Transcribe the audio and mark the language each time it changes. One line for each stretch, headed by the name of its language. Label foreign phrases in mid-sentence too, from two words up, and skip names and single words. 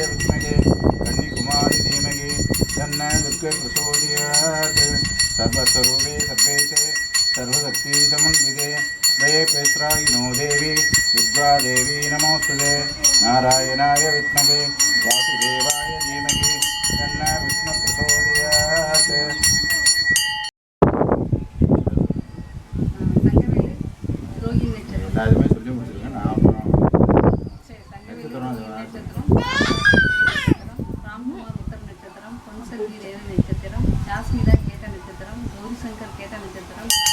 Sanskrit: विद्महे कन्याकुमारी धीमहि तन्नः दुर्गे प्रचोदयात् सर्वस्वरूपे सर्वेशे सर्वशक्ति समन्विते भयेभ्यस्त्राहिनो देवी दुर्गा देवी नमोस्तुते नारायणाय विद्महे वासुदेवाय धीमहि तन्नः विष्णु प्रचोदयात्
Tamil: எல்லாருமே சொல்லி முடிச்சிருக்கேன் நான் அப்புறம் ராம்குமார் உத்தர நட்சத்திரம் பொன்செல்வி ரேவ நட்சத்திரம் ஜாஸ்மிதா கேட்ட நட்சத்திரம் கௌரி சங்கர் கேட்ட நட்சத்திரம்